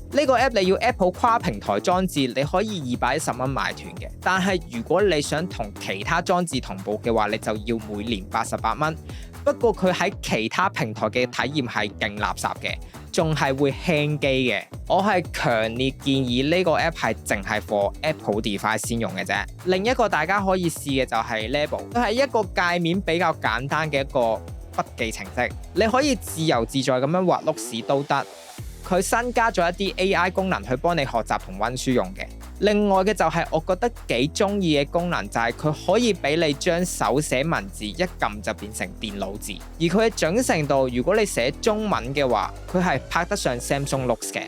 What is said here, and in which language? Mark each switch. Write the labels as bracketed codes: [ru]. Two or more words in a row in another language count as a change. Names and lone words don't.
[yue] 呢個 app 你要 Apple 跨平台裝置，你可以210蚊買斷嘅。但係如果你想同其他裝置同步嘅話，你就要每年88蚊。不過佢喺其他平台嘅體驗係勁垃圾嘅，仲係會輕機嘅。我係強烈建議呢個 app 係淨係 [en] for Apple device [yue] 先用嘅啫。另一個大家可以試嘅就係 Label， 佢係一個界面比較簡單嘅一個筆記程式，你可以自由自在咁樣畫碌屎都得。佢新加咗一啲 AI 功能去幫你學習同溫書用嘅。另外嘅就係我覺得幾中意嘅功能，就係佢可以俾你將手寫文字一撳就變成電腦字，而佢嘅準程度，如果你寫中文嘅話，佢係拍得上 Samsung Notes 嘅。